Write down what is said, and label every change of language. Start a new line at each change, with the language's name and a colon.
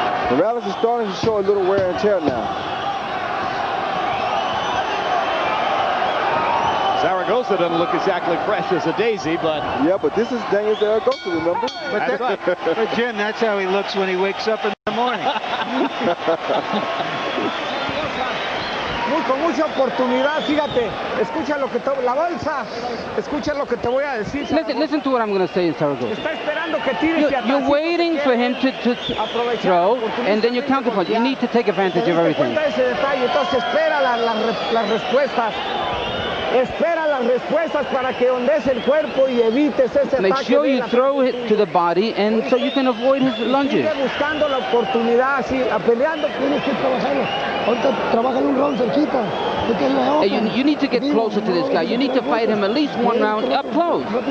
English: Morales is starting to show a little wear and tear now. Zaragoza doesn't look exactly fresh as a daisy, but... Yeah, but this is Daniel Zaragoza, remember? But, but Jim, that's how he looks when he wakes up in the morning.
Spanish: Con mucha oportunidad, fíjate, escucha lo que te, la bolsa, escucha lo que te voy a decir.
English: Listen to what I'm going to say in Zaragoza.
Spanish: Está esperando que tires
English: you're waiting for him to throw, and then you counterpunch. You need to take advantage of everything.
Spanish: Ese detalle, entonces espera las respuestas. Espera las respuestas para que ondees el cuerpo y evites ese ataque. Make sure you throw it to the body, and so you can avoid his lunges. Sigue buscando la oportunidad, sí, peleando. Tienes que trabajarlo. Ahorita trabaja un round cerquita.
English: You need to get closer to this guy. You need to fight him at least 1 round up close.